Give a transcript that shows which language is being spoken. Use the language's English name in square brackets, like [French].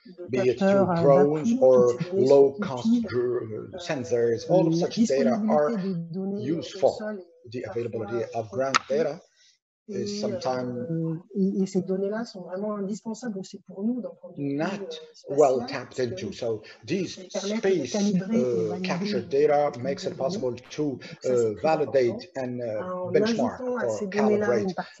[English] be it through drones or low-cost sensors. All of such data are useful. The availability of ground data is sometimes [French] et ces données-là sont vraiment indispensables aussi pour nous d'un point de vue [English] not well tapped into. So these space captured data makes it possible to validate and benchmark or calibrate.